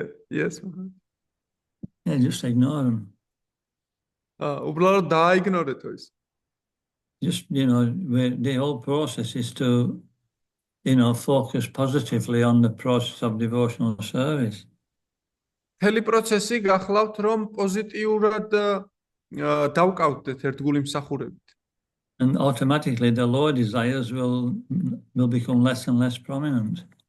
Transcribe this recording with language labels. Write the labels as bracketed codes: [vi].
[en] Yes, Maharaj. Yeah, just ignore them. [ka] უბრალოდ დააიგნორეთ ის. [en] Just, the whole process is to, focus positively on the process of devotional service. [ka] მთელი პროცესი გახლავთ, რომ პოზიტიურად დავკავდეთ ერთგული მსახურებით. [en] And automatically the lower desires will become less and less prominent.